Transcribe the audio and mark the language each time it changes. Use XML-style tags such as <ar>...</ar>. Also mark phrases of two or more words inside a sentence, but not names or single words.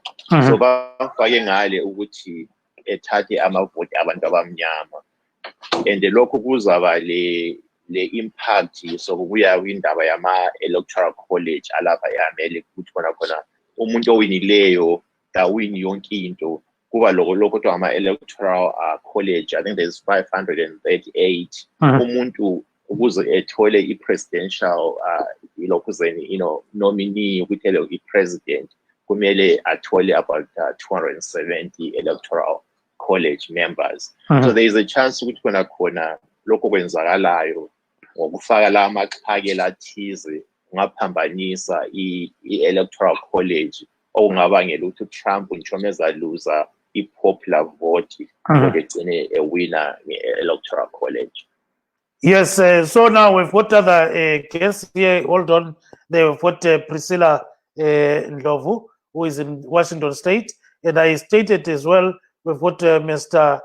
<nd>So bafake ngale ukuthi ethathe amavoti abantu abamnyama, and lokho kuzaba le-impact sokubuya kwindaba yama-Electoral College alapha e-America ukuthi khona umuntu owinileyo kawini yonke into. Kuba lokho kuthiwa ama-Electoral College,</nd> <en>I think there's 538</en> <nd>umuntu ukuze ethole</nd> <en>i-presidential nominee</en> <nd>ukuthi i-president kumele athole</nd> <en>about 270 Electoral College members. So there is a chance</en> <nd>ukuthi khona lokho kwenzakalayo ngokufaka la maxhake lathize ungaphambanisa i-Electoral College okungabangela ukuthi Trump ngisho mezaluza</nd> <en>i-popular vote</en> <nd>egcine</nd> <en>a winner</en> <nd>nge-Electoral College.</nd> <en>Yes, so now we've got other guests here. Hold on. They've got Priscilla Ndlovu, who is in Washington State. And I stated as well, we've got Mr.</en>